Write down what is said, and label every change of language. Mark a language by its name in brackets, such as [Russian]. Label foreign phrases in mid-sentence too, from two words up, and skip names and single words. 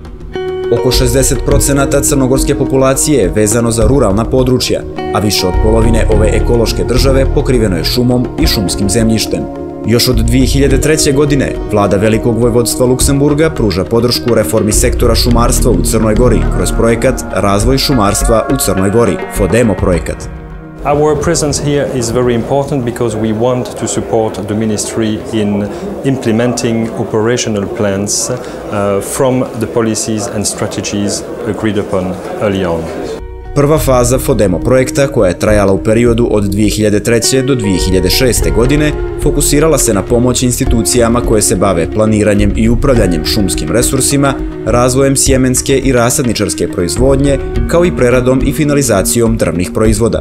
[Serbian] Oko 60% crnogorske populacije je vezano za ruralna područja, a više od polovine ove ekološke države pokriveno je šumom i šumskim zemljištem. Još od 2003. godine vlada Velikog vojvodstva Luksemburga pruža podršku reformi sektora šumarstva u Crnoj Gori kroz projekat Razvoj šumarstva u Crnoj Gori, FODEMO projekat. [English] Our presence here is very important because we want to support the ministry in implementing operational plans from the policies and strategies agreed upon early on. [Serbian] Prva faza FODEMO projekta, koja je trajala u periodu od 2003. do 2006. godine, fokusirala se na pomoć institucijama koje se bave planiranjem i upravljanjem šumskim resursima, razvojem sjemenske i rasadničarske proizvodnje, kao i preradom i finalizacijom drvnih proizvoda.